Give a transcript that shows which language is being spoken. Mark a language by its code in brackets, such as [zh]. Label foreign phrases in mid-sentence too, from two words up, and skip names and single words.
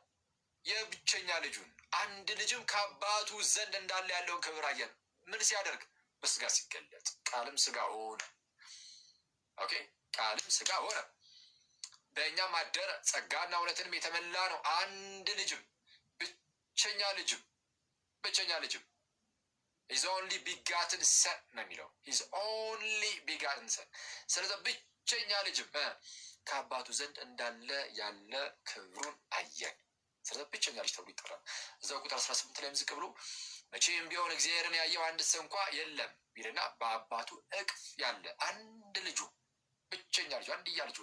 [am] የብቸኛ ልጁን። አንድ ልጅም ከአባቱ ዘንድ እንዳለ ያለውን ክብር አየን። ምን ሲያደርግ? በስጋ ሲገለጥ። ቃልም ሥጋ ሆነ። ኦኬ፣ ቃልም ሥጋ ሆነ በእኛም አደረ፣ ጸጋና እውነትንም የተመላ ነው። አንድ ልጅም ብቸኛ ልጅም [en] His only begotten son [am] ነው የሚለው። [en] His only begotten son። [am] ስለዚህ ብቸኛ ልጅም ከአባቱ ዘንድ እንዳለ ያለ ክብሩን አየን። ስለዚህ ብቸኛ ልጅ ተብሎ ይጠራል። እዛው ቁጥር 18 ላይ ዝቅ ብሎ መቼም ቢሆን እግዚአብሔርን ያየው አንድ ሰው እንኳ የለም ይልና በአባቱ እቅፍ ያለ አንድ ልጁ ብቸኛ ልጁ አንድያ ልጁ